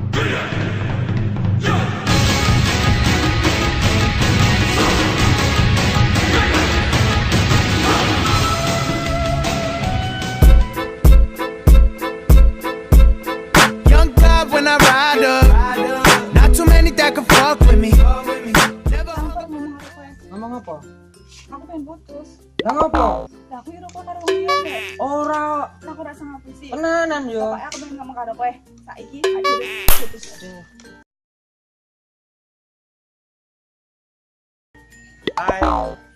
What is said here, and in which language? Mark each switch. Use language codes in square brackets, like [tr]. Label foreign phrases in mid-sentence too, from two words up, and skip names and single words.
[en] Young God when I ride up, not too many that can fuck with me. [jv] Ngomong apa? Aku pengen putus. Lah ngopo? Lah aku iro karo wong liya nek. Ora Lah aku rasa ngapusi. tenanan yo. Pokoke aku pengen ngomong karo kowe. Saiki ayo putus. Ayo.